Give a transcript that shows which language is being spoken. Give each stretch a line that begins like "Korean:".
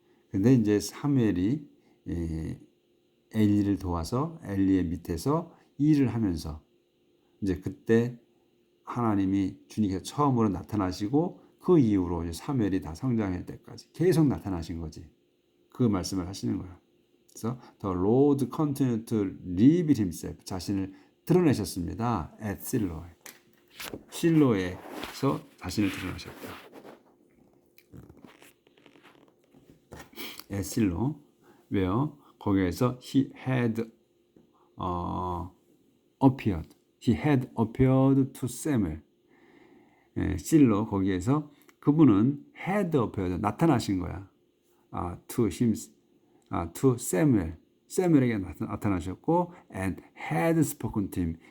Korean: 근데 이제 사무엘이 엘리를 도와서 엘리의 밑에서 일을 하면서 이제 그때 하나님이 주님께서 처음으로 나타나시고 그 이후로 이제 사무엘이 다 성장할 때까지 계속 나타나신 거지. 그 말씀을 하시는 거야.
English: 그래서 the Lord continued to reveal himself
Korean: 자신을 드러내셨습니다. at 실로에. 실로에서 자신을 드러내셨다. at 실로. 왜요?
English: 거기에서 he had appeared. He had appeared to Samuel.
Korean: 실로 거기에서 그분은
English: had appeared
Korean: 나타나신 거야.
English: to him, to Samuel.
Korean: 사무엘에게 나타나셨고
English: and had spoken to him.